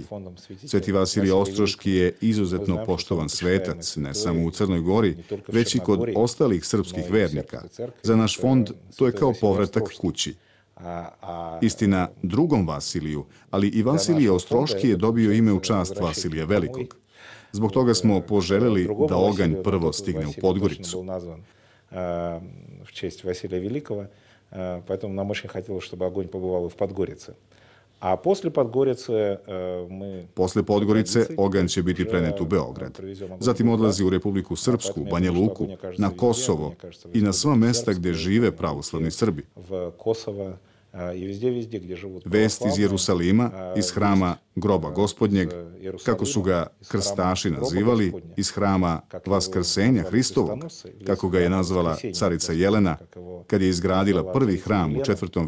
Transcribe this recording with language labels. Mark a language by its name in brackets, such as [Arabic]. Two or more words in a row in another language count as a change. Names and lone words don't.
[Serbian] Sveti Vasilije Ostroški je izuzetno poštovan svetac, ne samo u Crnoj Gori, već i kod ostalih srpskih vernika. Za naš fond to je kao povratak kući. Istina, drugom Vasiliju, ali i Vasilije Ostroški je dobio ime u čast Vasilija Velikog. Zbog toga smo poželjeli da oganj prvo stigne u Podgoricu. [Russian] Поэтому нам очень хотелось, чтобы огонь побывал и в Подгорице. [Serbian] A posle Podgorice Posle Podgorice oganj će biti prenet u Beograd. Zatim odlazi u Republiku Srpsku, Banja Luku, na Kosovo i na sva mesta gdje žive pravoslavni Srbi. Vest iz Jerusalima, iz hrama Groba Gospodnjeg, kako su ga krstaši nazivali, iz hrama Vaskrsenja Hristovog, kako ga je nazvala carica Jelena, kad je izgradila prvi hram u 4.